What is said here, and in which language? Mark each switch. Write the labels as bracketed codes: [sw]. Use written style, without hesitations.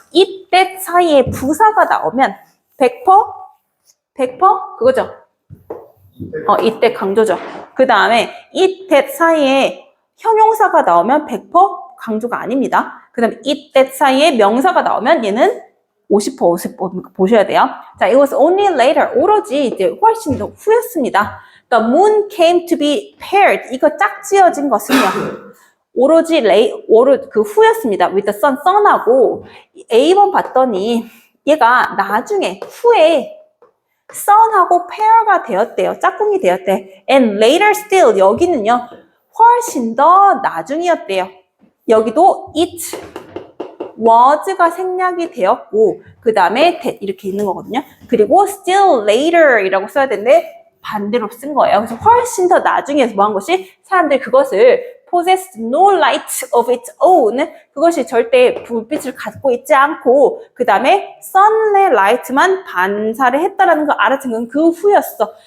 [ko] it, that 사이에 부사가 나오면 100% 그거죠. 이때 강조죠. 그 다음에 it, that 사이에 형용사가 나오면 100% 강조가 아닙니다. 그 다음에 it, that 사이에 명사가 나오면 얘는 50% 보셔야 돼요. [en] 자, it was only later. [ko] 오로지 이제 훨씬 더 후였습니다. [en] The moon came to be paired. [ko] 이거 짝지어진 것은요. 오로지 그 후였습니다. [en] with the sun, [ko] sun하고 A번 봤더니 얘가 나중에 후에 sun하고 pair가 되었대요. 짝꿍이 되었대. [en] And later still [ko] 여기는요. 훨씬 더 나중이었대요. 여기도 it was가 생략이 되었고 그 다음에 이렇게 있는 거거든요. 그리고 still later 이라고 써야 되는데 반대로 쓴 거예요. 그래서 훨씬 더 나중에 뭐 한 것이 사람들이 그것을 [en] possessed no light of its own [ko] 그것이 절대 불빛을 갖고 있지 않고 그 다음에 sun의 light만 반사를 했다라는 걸 알아챈 건 그 후였어.